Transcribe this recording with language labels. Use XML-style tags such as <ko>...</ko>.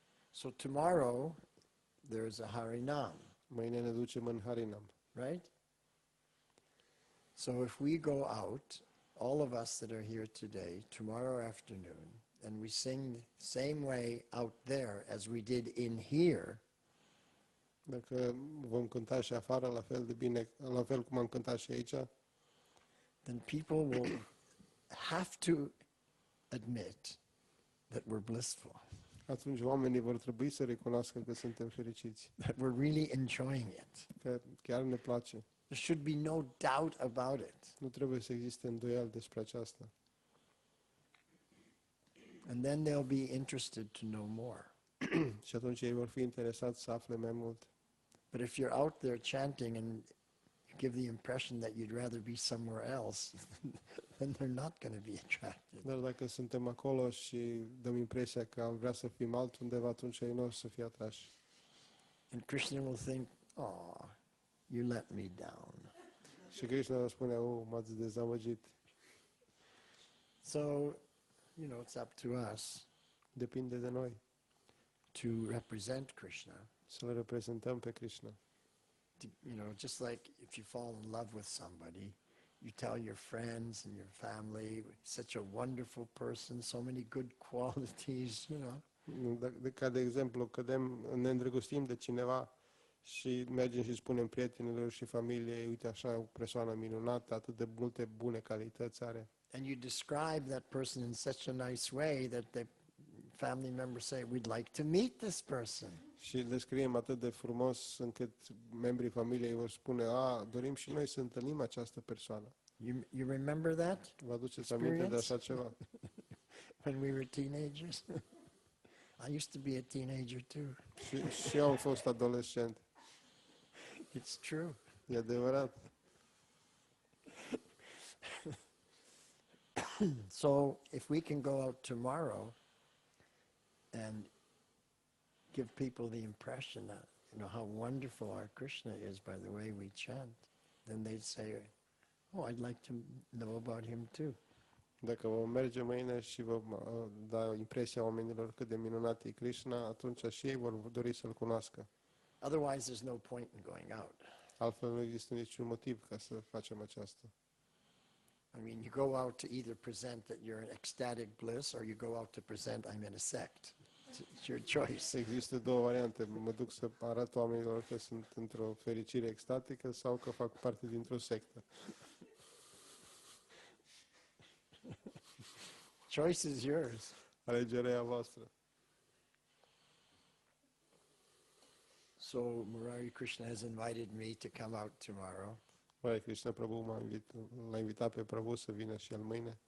<en>So tomorrow there is a Harinam,</en> <ro>Mâine ne ducem în Harinam.</ro> <en>right? So if we go out, all of us that are here today, tomorrow afternoon, and we sing the same way out there as we did in here,</en> <ro>Dacă vom cânta și afară la fel de bine, la fel cum am cântat și aici,</ro> <en>then people will have to admit that we're blissful,</en> <ro>atunci oamenii vor trebui să recunoască că suntem fericiți,</ro> <en>that we're really enjoying it.</en> <ro>că chiar ne place.</ro> <en>There should be no doubt about it.</en> <ro>Nu trebuie să existe îndoială despre aceasta.</ro> <en>And then they'll be interested to know more.</en> <ro>Și atunci ei vor fi interesați să afle mai mult.</ro> <en>But if you're out there chanting and you give the impression that you'd rather be somewhere else, then they're not going to be attracted.</en> <ro>Dar dacă suntem acolo și dăm impresia că am vrea să fim altundeva, atunci ei nu o să fie atrași.</ro> <en>And Krishna will think, oh, you let me down.</en> <ro>Și Krishna va spune, m-ați dezamăgit.</ro> <en>So, it's up to us</en> <ro>Depinde de noi</ro> <en>to represent Krishna.</en> <ro>să-L reprezentăm pe Krishna.</ro> <en>Just like if you fall in love with somebody, you tell your friends and your family, such a wonderful person, so many good qualities,</en> <ro>Ca de exemplu, ne îndrăgostim de cineva și mergem și spunem prietenilor și familiei, uite așa, o persoană minunată, atât de multe bune calități are.</ro> <en>And you describe that person in such a nice way that the family members say, we'd like to meet this person.</en> <ro>Și îl descriem atât de frumos încât membrii familiei vor spune, dorim și noi să întâlnim această persoană.</ro> <en>You remember that?</en> <ro>Vă aduceți aminte de așa ceva?</ro> <en>When we were teenagers? I used to be a teenager too.</en> <ro>Și eu am fost adolescent.</ro> <en>It's true.</en> <ro>E adevărat.</ro> <en>So if we can go out tomorrow and give people the impression that, how wonderful our Krishna is by the way we chant, then they'd say, Oh, I'd like to know about him too.</en> <ro>Dacă vom merge mâine și vom da impresia oamenilor cât de minunat e Krishna, atunci și ei vor dori să-L cunoască.</ro> <en>Otherwise, there's no point in going out.</en> <ro>Altfel nu există niciun motiv ca să facem aceasta.</ro> <en>I mean, you go out to either present that you're in ecstatic bliss or you go out to present I'm in a sect. It's your choice.</en> <ro>Există două variante. Mă duc să arăt oamenilor că sunt într-o fericire extatică sau că fac parte dintr-o sectă.</ro> <en>Choice is yours.</en> <ro>Alegerea e a voastră.</ro> <en>So Murari Krishna has invited me to come out tomorrow.</en> <ro>Hare Krishna Prabhu l-a invitat pe Prabhu să vină și el mâine.</ro>